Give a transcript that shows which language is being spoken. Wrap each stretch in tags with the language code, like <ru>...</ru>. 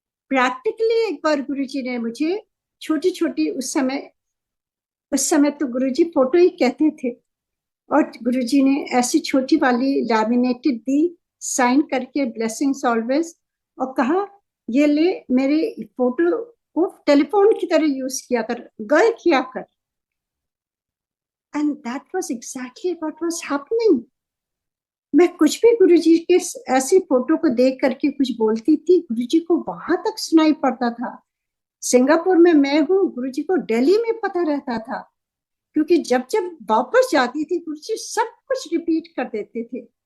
<hi>Practically एक बार गुरुजी ने मुझे छोटी छोटी, उस समय तो गुरुजी फोटो ही कहते थे, और गुरुजी ने ऐसी छोटी वाली लैमिनेटेड दी, साइन करके</hi> <en>blessings always,</en> <hi>और कहा ये ले, मेरे फोटो को टेलीफोन की तरह यूज किया कर, गल किया कर।</hi> <en>And that was exactly what was happening.</en> <hi>मैं कुछ भी गुरुजी के ऐसी फोटो को देख करके कुछ बोलती थी, गुरुजी को वहां तक सुनाई पड़ता था। सिंगापुर में मैं हूँ, गुरुजी को दिल्ली में पता रहता था, क्योंकि जब जब वापस जाती थी गुरुजी सब कुछ रिपीट कर देते थे।</hi>